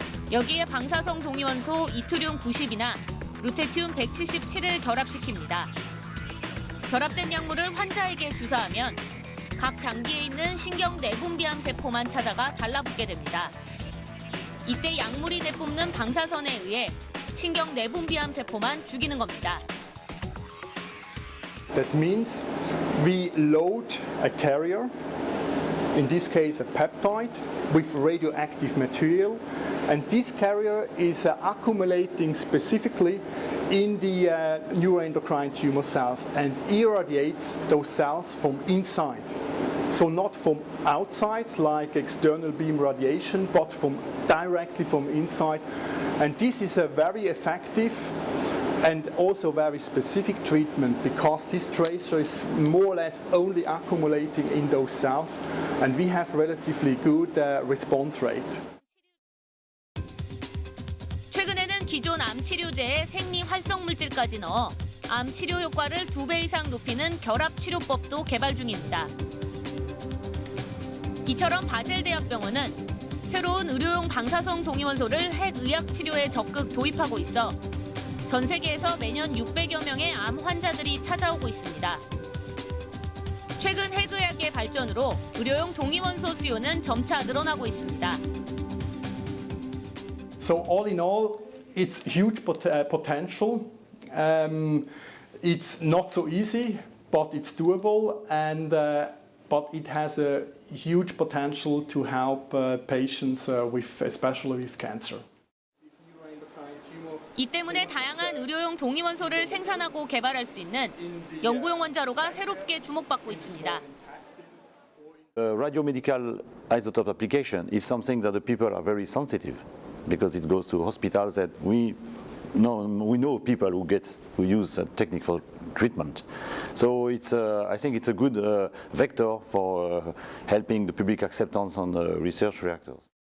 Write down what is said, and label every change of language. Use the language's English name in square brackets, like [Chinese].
[Korean] 여기에 방사성 동위원소 이투륨 90이나 루테튬 177을 결합시킵니다. 결합된 약물을 환자에게 주사하면 각 장기에 있는 신경 내분비암 세포만 찾아가 달라붙게 됩니다. 이때 약물이 내뿜는 방사선에 의해 신경 내분비암 세포만 죽이는 겁니다. [English] That means we load a carrier, in this case a peptide, with radioactive material, and this carrier is accumulating specifically in the neuroendocrine tumor cells and irradiates those cells from inside. So not from outside like external beam radiation, but directly from inside. And this is a very effective and also very specific treatment because this tracer is more or less only accumulating in those cells, and we have relatively good response rate. [Korean] 최근에는 기존 암 치료제에 생리 활성 물질까지 넣어 암 치료 효과를 2배 이상 높이는 결합 치료법도 개발 중입니다. 이처럼 바젤대학병원은 새로운 의료용 방사성 동위원소를 핵의학 치료에 적극 도입하고 있어 전 세계에서 매년 600여 명의 암 환자들이 찾아오고 있습니다. 최근 핵의학의 발전으로 의료용 동위원소 수요는 점차 늘어나고 있습니다. [English] So all in all, it's huge potential. It's not so easy, but it's doable, and but it has a huge potential to help patients especially with cancer. [Korean] 이 때문에 다양한 의료용 동위원소를 생산하고 개발할 수 있는 연구용 원자로가 새롭게 주목받고 있습니다. [English] Radiomedical isotope application is something that the people are very sensitive because it goes to hospitals that we know people who use technical treatment. So I think it's a good vector for helping the public acceptance on research reactors.